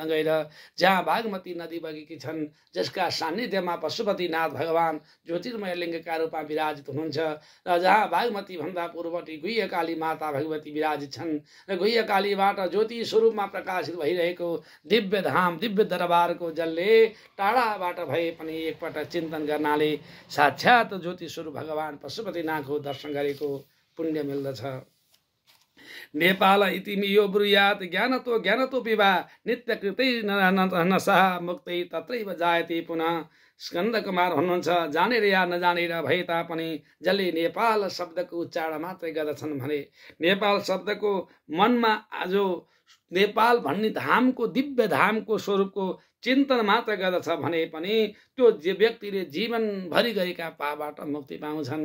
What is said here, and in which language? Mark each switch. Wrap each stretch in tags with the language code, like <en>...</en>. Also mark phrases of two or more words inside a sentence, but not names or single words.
<ne>गरेर, जहाँ बागमती नदी बगेकी छन्, जसका सान्निध्यमा पशुपतिनाथ भगवान ज्योतिर्मय लिङ्गका रूपमा विराजित हुनुहुन्छ, र जहाँ बागमती भन्दा पूर्वटी गुह्यकाली माता भगवती विराजित छन्, र गुह्यकालीबाट ज्योति स्वरूपमा प्रकाशित भइरहेको दिव्य धाम दिव्य दरबारको जसले टाढाबाट भए पनि एकपटक चिन्तन गर्नाले साक्षात् ज्योति स्वरूप भगवान पशुपतिनाथको दर्शन गरेको पुण्य मिल्दछ।</ne> <sa>नेपाल इतिमि यो ब्रुयात ज्ञानतो विवाह नित्यकृतै नसा मुक्तै तत्रैव जायते पुनः।</sa> <ne>स्कन्द कुमार हुनुहुन्छ, जानेर या नजानेर भए तापनि जसले नेपाल शब्दको उच्चारण मात्रै गर्दछन् भने नेपाल शब्दको मनमा आज नेपाल भन्ने धामको दिव्य धामको स्वरूपको चिन्तन मात्र गर्दछ भने पनि त्यो व्यक्तिले जीवनभरि गरेका पापबाट मुक्ति पाउँछन्।</ne>